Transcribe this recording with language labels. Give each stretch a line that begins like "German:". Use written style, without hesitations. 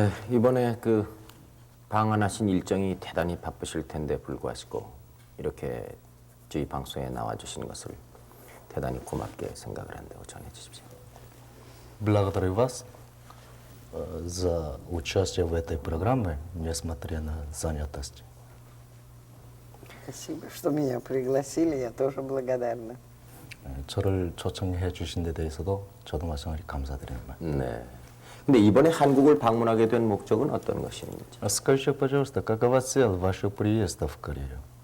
Korean: 이번에 그 방한하신 일정이 대단히 바쁘실 텐데 불구하시고 이렇게 저희 방송에 나와주신 것을 대단히 고맙게 생각을 한다고 전해 주십시오.
Russian: Благодарю вас за участие в этой программе, несмотря на занятость. Спасибо, что меня пригласили, я тоже благодарна.
Korean: 저를 초청해 주신 데 대해서도 저도 마찬가지 감사드립니다. 네. 근데 이번에 한국을 방문하게 된 목적은 어떤 것인지?
Russian: Скажите, пожалуйста, какова цель вашего приезда в Корею?